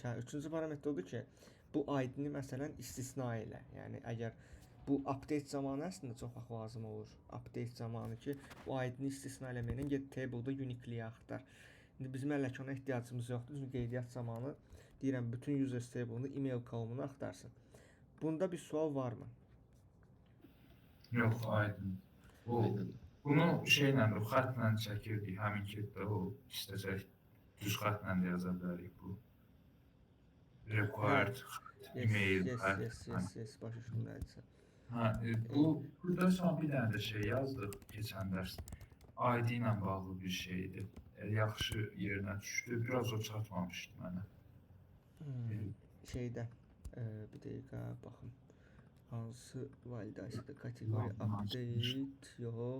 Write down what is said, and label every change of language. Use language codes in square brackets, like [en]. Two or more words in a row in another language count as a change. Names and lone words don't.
[az] Üçüncü parametr odur ki, bu ID-ni məsələn istisna elə. Yəni əgər bu update zamanı əslində çox vaxt lazım olur. Update zamanı ki, bu ID-ni istisna eləməklə get table-da uniquely axtar. İndi bizim hələ ki ona ehtiyacımız yoxdur. Çünki qeydiyyat zamanı deyirəm bütün user stable-unu email kolumunu axtarsın. Bunda bir sual varmı? Yox, aydın. Bunu şeylə, xətlə çəkirdik, həmin kitdə o istəsək düz xətlə də yaza bilərik bu. [en] Required email. [az] Yes, başa düşdüm nə edirsən. Burada son bir dənə də şey yazdıq keçən dərs. ID ilə bağlı bir şeydir. Yaxşı yerinə düşdü. Biraz o çatmamışdı mənə. Şeydə, bir dəqiqə baxım. Hansı validasiyada kategori update, yox.